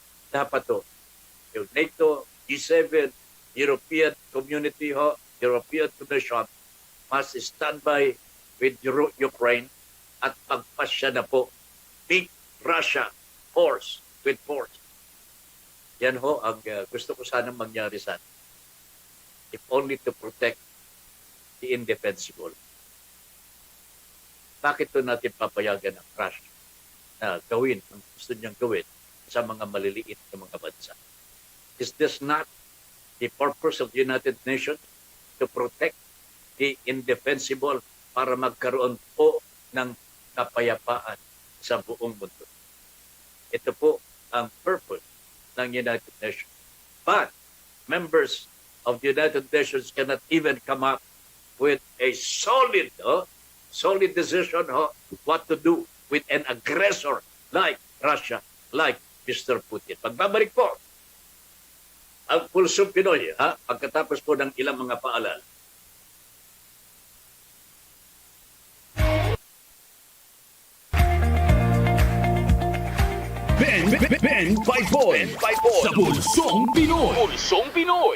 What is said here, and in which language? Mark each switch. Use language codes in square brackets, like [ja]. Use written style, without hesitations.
[tl] Dapat to, yung [en] NATO, G7, European Community ho, European Commission must stand by with Ukraine [tl] at pagpasya na po, [en] beat Russia force with force. [tl] Yan ho ang gusto ko sanang mangyari sa atin. [en] If only to protect the indefensible. [tl] Bakit to natin papayagan ang Russia na gawin ang gusto niyang gawin sa mga maliliit na mga bansa? [en] Is this not the purpose of the United Nations to protect the indefensible [tl] para magkaroon po ng kapayapaan sa buong mundo? Ito po ang purpose ng United Nations. [en] But members of the United Nations cannot even come up with a solid decision what to do with an aggressor like Russia, like Mr. Putin. [tl] Pagbabalik po ang Pulsong Pinoy, pagkatapos po ng ilang mga paalala. Ben Paipon sa Pulsong Pinoy. Pulsong Pinoy.